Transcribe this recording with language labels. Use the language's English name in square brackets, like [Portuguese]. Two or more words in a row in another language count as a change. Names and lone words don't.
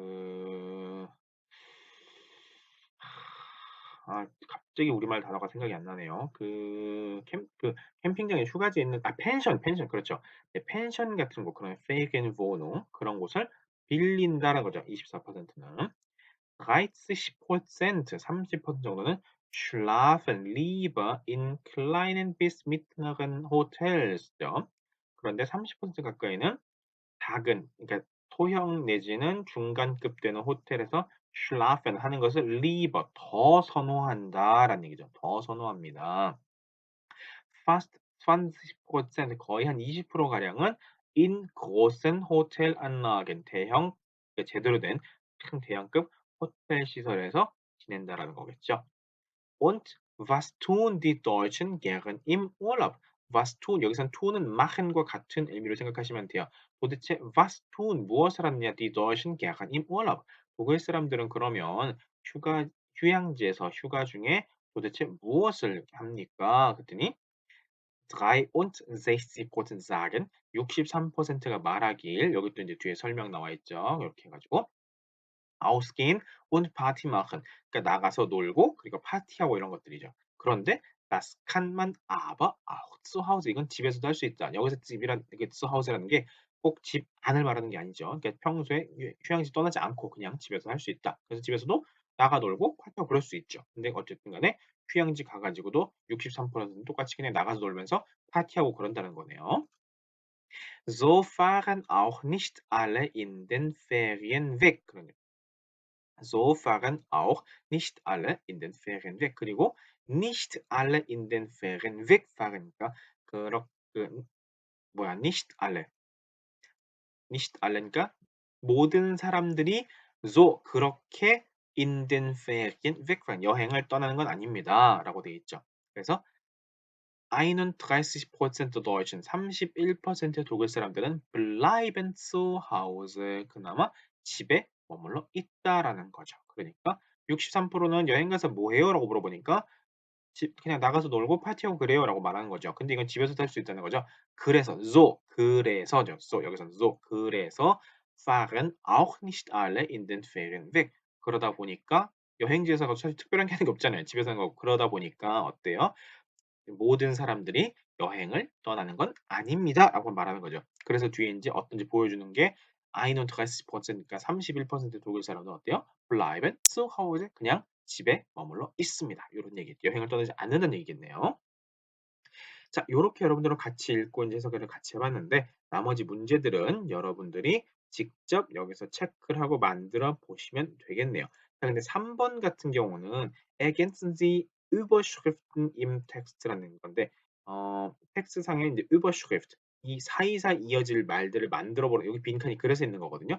[Korean] 갑자기 우리말 단어가 생각이 안 나네요. 캠핑장에 휴가지에 있는 펜션 그렇죠. 네 펜션 같은 곳 그런 Ferienwohnung 그런 곳을 빌린다라는 거죠. [German] 24%는. [Korean] 30% 정도는 [German] schlafen lieber in kleinen bis mittleren Hotels죠. [Korean] 그런데 30% 가까이는 작은 그러니까 소형 내지는 중간급 되는 호텔에서 schlafen 하는 것을 lieber 더 선호한다라는 얘기죠. 더 선호합니다. fast 20% 거의 한 20% 가량은 [German] in großen Hotelanlagen [Korean] 대형 제대로 된 큰 대형급 호텔 시설에서 지낸다라는 거겠죠. [German] Und was tun die Deutschen gern im Urlaub? Was tun [Korean] 여기선 tun은 machen과 같은 의미로 생각하시면 돼요. [German] 도대체 was tun [Korean] 무엇을 하느냐 [German] die Deutschen gern im Urlaub? [Korean] 독일 사람들은 그러면 휴양지에서 휴가 중에 도대체 무엇을 합니까? 그랬더니 [German] 63% sagen [Korean] 63%가 말하길 여기 또 이제 뒤에 설명 나와 있죠. 이렇게 해 가지고 [German] ausgehen und Party machen. [Korean] 그러니까 나가서 놀고 그리고 파티하고 이런 것들이죠. [German] 그런데 das kann man aber auch zu Hause. [Korean] 이건 집에서도 할 수 있다. 여기서 집이란 이게 [German] zu Hause라는 [Korean] 게 꼭 집 안을 말하는 게 아니죠. 그러니까 평소에 휴양지 떠나지 않고 그냥 집에서 할 수 있다. 그래서 집에서도 나가 놀고 파티하고 그럴 수 있죠. 근데 어쨌든 간에 휴양지 가 가지고도 63%는 똑같이 그냥 나가서 놀면서 파티하고 그런다는 거네요. [German] So fahren auch nicht alle in den Ferien weg. [Korean] 그러네요. [German] So fahren auch nicht alle in den Ferien weg. 그리고 nicht alle in den Ferien wegfahreni까 nicht alle, nicht alle니까 [Korean] 모든 사람들이 [German] so 그렇게 in den Ferien wegfahren [Korean] 여행을 떠나는 건 아닙니다라고 되어 있죠. 그래서 31% Deutschen 31%의 독일 사람들은 [German] bleiben zu Hause [Korean] 그나마 집에 머물러 있다라는 거죠. 그러니까 63%는 여행 가서 뭐 해요라고 물어보니까 그냥 나가서 놀고 파티하고 그래요라고 말하는 거죠. 근데 이건 집에서도 할 수 있다는 거죠. 그래서 그래서죠. 여기서는 그래서 [German] fahren auch nicht alle in den Ferien weg. [Korean] 그러다 보니까 여행지에서 사실 특별한 게 하는 게 없잖아요. 집에서 하는 거고. 그러다 보니까 어때요? 모든 사람들이 여행을 떠나는 건 아닙니다라고 말하는 거죠. 그래서 뒤에 인제 어떤지 보여주는 게 31%니까 31% 독일 사람은 어때요? [German] bleiben zu Hause [Korean] 그냥 집에 머물러 있습니다. 요런 얘기. 여행을 떠나지 않는다는 얘기겠네요. 자, 요렇게 여러분들과 같이 읽고 인제 해석을 같이 해 봤는데 나머지 문제들은 여러분들이 직접 여기서 체크를 하고 만들어 보시면 되겠네요. 자, 근데 3번 같은 경우는 [German] ergänzen Sie Überschriften im Text라는 [Korean] 건데 텍스트상에 인제 Überschrift 이 사이사이 이어질 말들을 만들어 보라 여기 빈칸이 그래서 있는 거거든요.